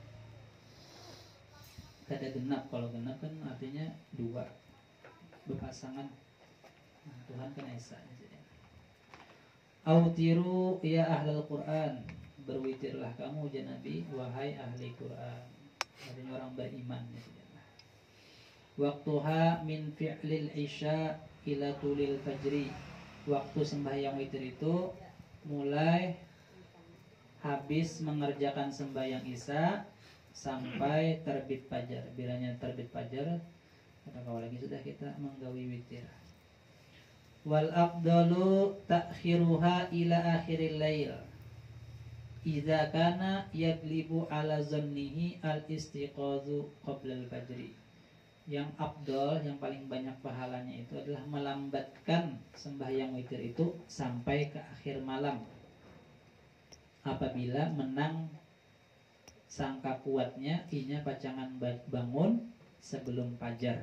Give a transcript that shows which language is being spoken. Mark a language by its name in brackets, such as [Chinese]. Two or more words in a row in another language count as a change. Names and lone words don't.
[Indonesian] Kada genap, kalau genap kan artinya 2 berpasangan. Nah, Tuhan kan esa. [Arabic] أوتروا يا أهل القرآن, [Indonesian] berwitirlah kamu ya Nabi, wahai ahli Quran. Artinya orang beriman. [Arabic] وقتها من فعل العشاء إلى طلوع الفجر. [Indonesian] Waktu sembahyang witir itu mulai habis mengerjakan sembahyang isya sampai terbit fajar. [Banjar] Bilanya terbit fajar, kata lagi sudah kita menggawi witir. [Arabic] والأفضل تأخيرها إلى آخر الليل إذا كان يغلب على ظنه الاستيقاظ قبل الفجر. [Indonesian] Yang afdal, yang paling banyak pahalanya itu adalah melambatkan sembahyang witir itu sampai ke akhir malam apabila menang sangka kuatnya [Banjar] inya pacangan [Indonesian] bangun sebelum fajar.